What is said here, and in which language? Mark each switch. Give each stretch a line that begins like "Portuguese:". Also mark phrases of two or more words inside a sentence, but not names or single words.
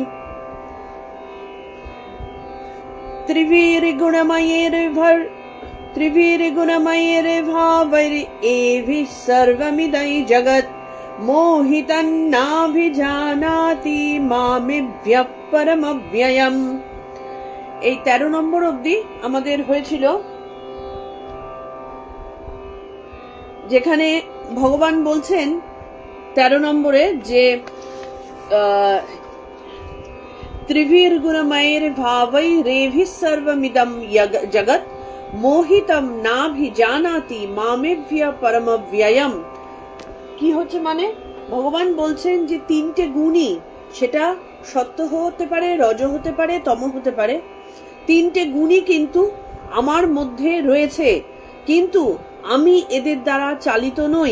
Sanskrit: त्रिभिर्गुणमयैर्भावैरेभिः सर्वमिदं जगत् मोहितं नाभिजानाति मामेभ्यः परमव्ययम्।
Bangla: এই 13 নম্বর অবধি আমাদের হয়েছিল, যেখানে ভগবান বলছেন 13 নম্বরে যে
Sanskrit: त्रिभिर्गुणमयैर् भावैरेभिः सर्वमिदं जगत् मोहितम नाभिजानाति मामेभ्य परमव्ययम्।
Bangla: কি হচ্ছে মানে ভগবান বলছেন যে তিনটে গুণই, সেটা সত্য হতে পারে, রজ হতে পারে, তম হতে পারে, তিনটে গুণই কিন্তু আমার মধ্যে রয়েছে, কিন্তু আমি এদের দ্বারা চালিত নই।